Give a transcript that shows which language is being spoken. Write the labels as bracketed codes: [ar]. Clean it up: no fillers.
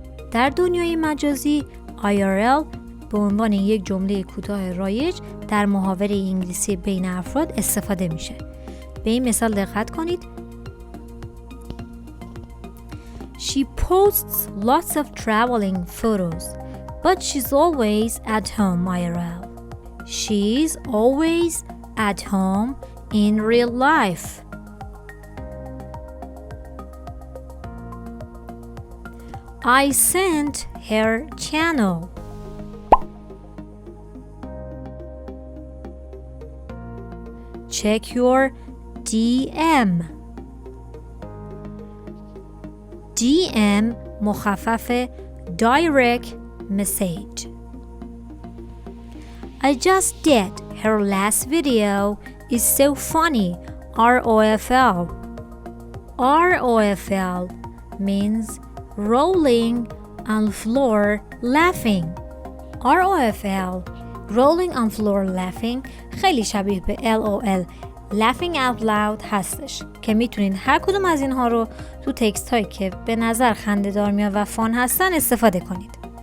[fa] در دنیای مجازی IRL به عنوان یک جمله کوتاه رایج در محاوره انگلیسی بین افراد استفاده میشه. به این مثال دقت کنید. [en] She posts lots of traveling photos, but she's always at home IRL. She's always at home in real life. I sent her channel. Check your DM. DM [fa] مخفف [en] direct message. I just did her last video. Is so funny. ROFL. ROFL means rolling on floor laughing. [fa] ROFL [en] rolling on floor laughing [fa] خیلی شبیه به LOL [en] laughing out loud [fa] هستش که میتونید هر کدوم از اینها رو تو تکست هایی که به نظر خنده دار میاد و فان هستن استفاده کنید.